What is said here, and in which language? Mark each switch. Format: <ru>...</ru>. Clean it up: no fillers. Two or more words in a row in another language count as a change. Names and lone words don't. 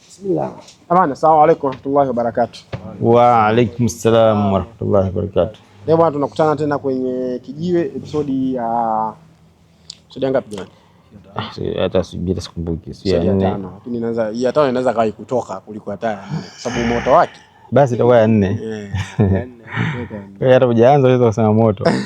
<ar>Bismillah. السلام عليكم ورحمة الله وبركاته. وعليكم السلام ورحمة الله وبركاته.</ar> <sw>Leo bwana tunakutana tena kwenye Kijiwe episode ngapi jamani? Hata sijui sikumbuki. Si ya 5. Lakini inaweza ya 5 inaweza kai kutoka kuliko hata kwa sababu moto wake. Basi itakuwa ya 4. Ya 4. Hata hujaanza unaweza kusema moto.</sw>